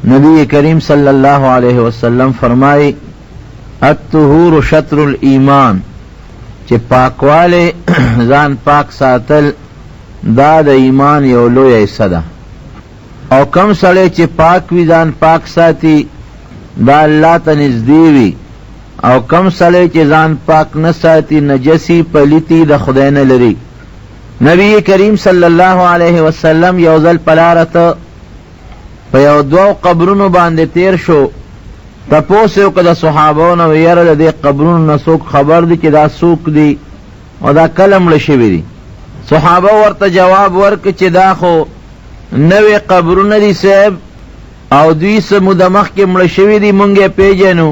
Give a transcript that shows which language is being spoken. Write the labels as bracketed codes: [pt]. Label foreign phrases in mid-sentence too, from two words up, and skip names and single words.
[ps] نبی کریم [ar] صلی اللہ علیہ وسلم [ps] فرمائی [ar] الطہور شطر الایمان، [ps] چه پاکواله ځان پاک ساتل دا د ایمان یو لویه حصه ده. او کم سړی چې پاک وي ځان پاک ساتي دا الله ته نږدې وي، او کم سړی چې ځان پاک نه ساتي نجسی پلیتی د خدای نه لري. نبی کریم [ar] صلی اللہ علیہ وسلم [ps] یو ځل په لاره ته په یو دوو قبرونو باندې تیر شو. تپوس یې وکړه د صحابو نه، یاره د دې قبرونو نه څوک خبر دی چې دا څوک دی او دا کله مړه شوي دي؟ صحابه ورته جواب ورکړ چې دا خو نوې قبرونه دي صاحب، او دوی څه موده مخکې مړه شوي دي، مونږ یې پیژنو.